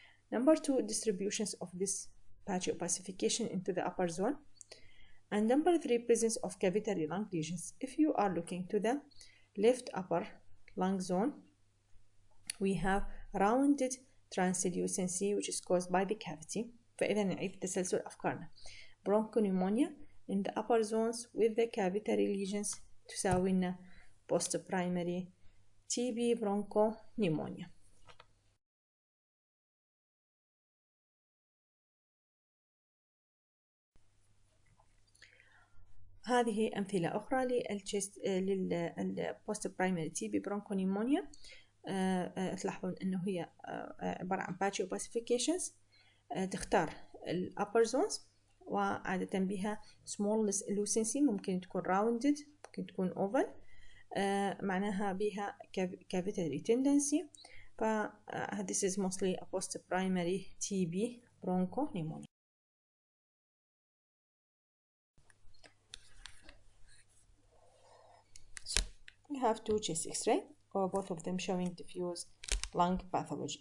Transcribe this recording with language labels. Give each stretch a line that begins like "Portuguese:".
English: Number 2, distributions of this patchy opacification into the upper zone. And number 3, presence of cavitary lung lesions. If you are looking to the left upper lung zone, we have rounded translucency which is caused by the cavity.
Arabic: فإذا نعيد تسلسل أفكارنا.
English: Bronchopneumonia in the upper zones with the cavitary lesions
Arabic: تساوي لنا
English: post primary TB bronchopneumonia.
Arabic: هذه أمثلة أخرى للبوست برايمري تي بي برونكونيمونيا. تلاحظون أنه هي عبارة عن
English: patchy opacifications.
Arabic: تختار الأبر زونز وعادة بها
English: small lucency،
Arabic: ممكن تكون rounded، ممكن تكون oval، معناها بها
English: cavitary tendency. this is mostly a post primary TB bronchopneumonia. We have two chest x-ray or both of them showing diffuse lung pathology.